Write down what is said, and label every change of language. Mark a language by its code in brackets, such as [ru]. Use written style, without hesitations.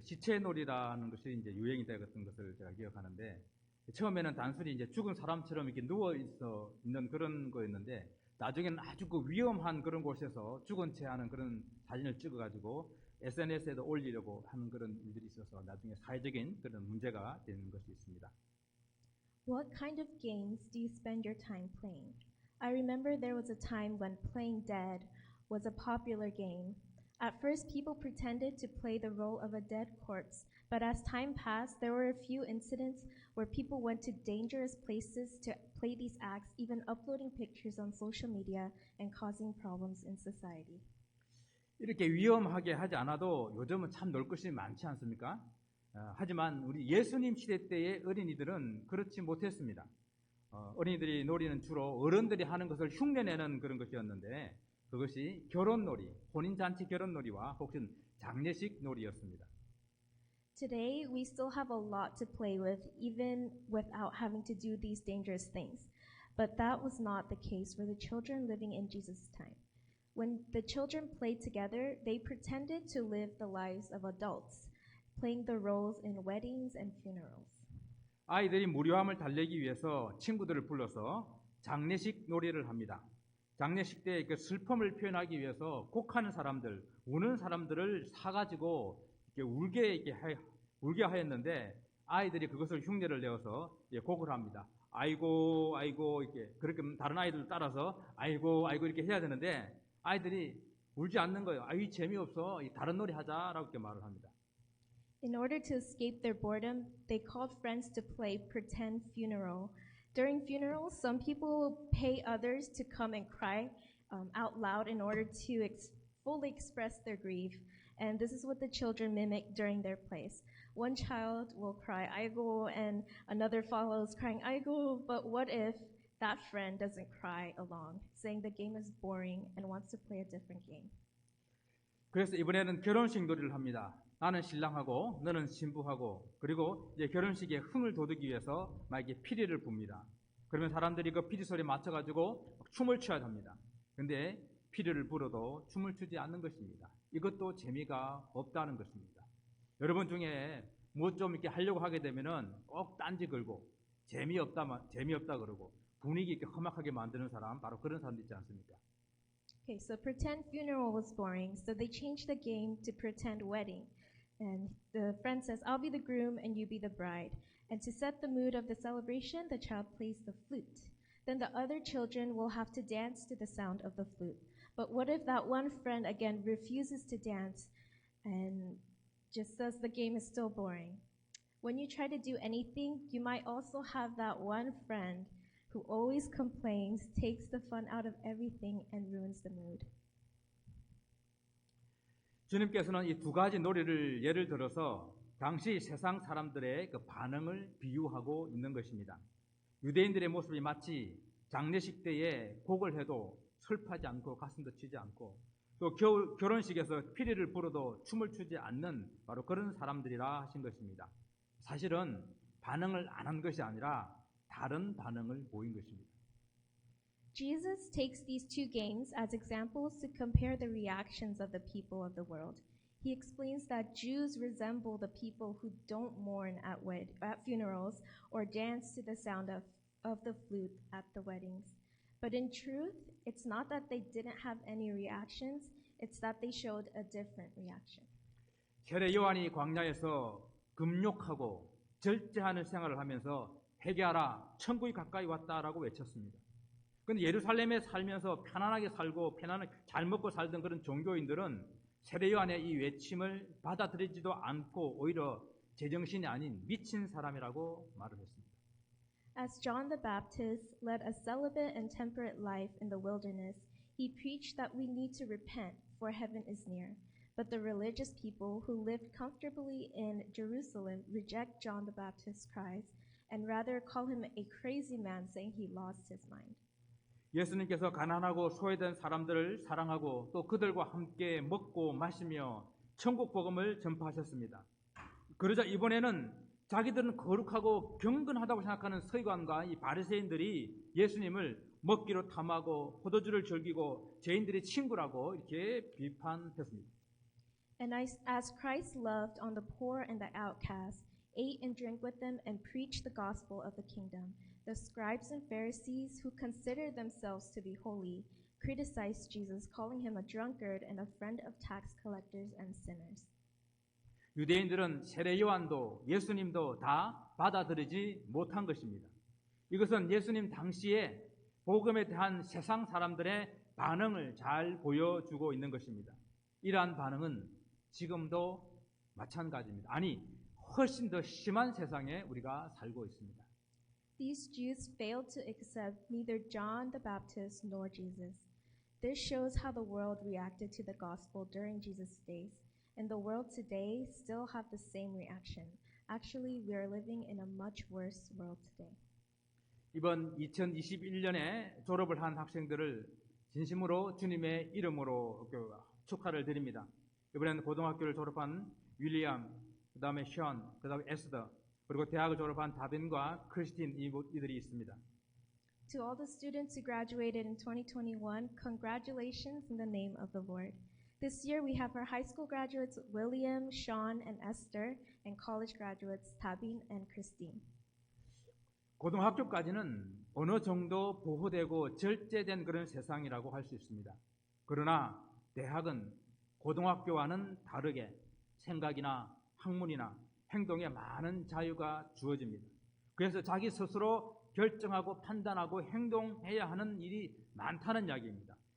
[ko] 시체놀이라는 것이 이제 유행이 되었던 것을 제가 기억하는데, 처음에는 단순히 이제 죽은 사람처럼 이렇게 누워 있는 그런 거였는데, 나중에는 아주 그 위험한 그런 곳에서 죽은 채 하는 그런 사진을 찍어가지고 SNS에도 올리려고 하는 그런 일들이 있어서 나중에 사회적인 그런 문제가 되는 것이 있습니다. [en] What kind of games do you spend your time playing? I remember there was a time when playing dead was a popular game. At first, people pretended to play the role of a dead corpse, but as time passed, there were a few incidents where people went to dangerous places to play these acts, even uploading pictures on social media and causing problems in society. [ko] 이렇게 위험하게 하지 않아도 요즘은 참 놀 것이 많지 않습니까? 하지만 우리 예수님 시대 때의 어린이들은 그렇지 못했습니다. 어린이들이 놀이는 주로 어른들이 하는 것을 흉내내는 그런 것이었는데, 그것이 결혼놀이, 혼인잔치 결혼놀이와 혹은 장례식 놀이였습니다. [en] Today, we still have a lot to play with, even without having to do these dangerous things. But that was not the case for the children living in Jesus' time. When the children played together, they pretended to live the lives of adults, playing the roles in weddings and funerals. [ko] 아이들이 무료함을 달래기 위해서 친구들을 불러서 장례식 놀이를 합니다. 장례식 때 그 슬픔을 표현하기 위해서 곡하는 사람들, 우는 사람들을 사가지고 이렇게 울게 하였는데, 아이들이 그것을 흉내를 내어서 곡을 합니다. 아이고, 아이고, 이렇게, 그렇게 다른 아이들 따라서 아이고, 아이고 이렇게 해야 되는데, 아이들이 울지 않는 거예요. 아이, 재미없어. 다른 놀이 하자라고 이렇게 말을 합니다. [en] In order to escape their boredom, they called friends to play pretend funeral. During funerals, some people pay others to come and cry out loud in order to fully express their grief. And this is what the children mimic during their plays. One child will cry, "Aigo," and another follows crying, "Aigo." But what if that friend doesn't cry along, saying the game is boring and wants to play a different game? [ko] 그래서 이번에는 결혼식 놀이를 합니다. 나는 신랑하고 너는 신부하고, 그리고 이제 결혼식에 흥을 돋우기 위해서 막 이렇게 피리를 붑니다. 그러면 사람들이 그 피리 소리에 맞춰가지고 춤을 춰야 합니다. 근데 피리를 불어도 춤을 추지 않는 것입니다. 이것도 재미가 없다는 것입니다. 여러분 중에 뭐 좀 이렇게 하려고 하게 되면은 꼭 딴지 걸고 재미없다 그러고 분위기 이렇게 험악하게 만드는 사람, 바로 그런 사람들 있지 않습니까? [en] Okay, so pretend funeral was boring, so they changed the game to pretend wedding. And the friend says, "I'll be the groom and you be the bride." And to set the mood of the celebration, the child plays the flute. Then the other children will have to dance to the sound of the flute. But what if that one friend again refuses to dance and just says the game is still boring? When you try to do anything, you might also have that one friend who always complains, takes the fun out of everything, and ruins the mood. [ko] 주님께서는 이 두 가지 놀이를 예를 들어서 당시 세상 사람들의 그 반응을 비유하고 있는 것입니다. 유대인들의 모습이 마치 장례식 때에 곡을 해도 슬퍼하지 않고 가슴도 치지 않고, 또 결혼식에서 피리를 불어도 춤을 추지 않는 바로 그런 사람들이라 하신 것입니다. 사실은 반응을 안 한 것이 아니라 다른 반응을 보인 것입니다. [en] Jesus takes these two games as examples to compare the reactions of the people of the world. He explains that Jews resemble the people who don't mourn at funerals or dance to the sound of the flute at the weddings. But in truth, it's not that they didn't have any reactions, it's that they showed a different reaction. [ko] 세례 요한이 광야에서 금욕하고 절제하는 생활을 하면서 회개하라, 천국이 가까이 왔다라고 외쳤습니다. 그런데 예루살렘에 살면서 편안하게 살고 편안하게 잘 먹고 살던 그런 종교인들은 세례 요한의 이 외침을 받아들이지도 않고 오히려 제정신이 아닌 미친 사람이라고 말을 했습니다. [en] As John the Baptist led a celibate and temperate life in the wilderness, he preached that we need to repent, for heaven is near. But the religious people who lived comfortably in Jerusalem reject John the Baptist's cries and rather call him a crazy man, saying he lost his mind. [ko] 예수님께서 가난하고 소외된 사람들을 사랑하고 또 그들과 함께 먹고 마시며 천국 복음을 전파하셨습니다. 그러자 이번에는 자기들은 거룩하고 경건하다고 생각하는 서기관과 이 바리새인들이 예수님을 먹기로 탐하고 포도주를 즐기고 죄인들의 친구라고 이렇게 비판했습니다. [en] And as Christ loved on the poor and the outcast, ate and drank with them, and preached the gospel of the kingdom, the scribes and Pharisees, who considered themselves to be holy, criticized Jesus, calling him a drunkard and a friend of tax collectors and sinners. [ko] 유대인들은 세례 요한도 예수님도 다 받아들이지 못한 것입니다. 이것은 예수님 당시에 복음에 대한 세상 사람들의 반응을 잘 보여주고 있는 것입니다. 이러한 반응은 지금도 마찬가지입니다. 아니, 훨씬 더 심한 세상에 우리가 살고 있습니다. [en] These Jews failed to accept neither John the Baptist nor Jesus. This shows how the world reacted to the gospel during Jesus' days, and the world today still have the same reaction. Actually, we are living in a much worse world today. [ko] 이번 2021년에 졸업을 한 학생들을 진심으로 주님의 이름으로 축하를 드립니다. 이번에는 고등학교를 졸업한 윌리엄, 그 다음에 션, 그 다음에 에스더, 그리고 대학을 졸업한 다빈과 크리스틴 이들이 있습니다. [en] To all the students who graduated in 2021, congratulations in the name of the Lord. This year we have our high school graduates William, Sean, and Esther, and college graduates Tabin and Christine. [ko] 고등학교까지는 어느 정도 보호되고 절제된 그런 세상이라고 할 수 있습니다. 그러나 대학은 고등학교와는 다르게 생각이나 학문이나 행동에 많은 자유가 주어집니다. 그래서 자기 스스로 결정하고 판단하고 행동해야 하는 일이 많다는 이야기입니다.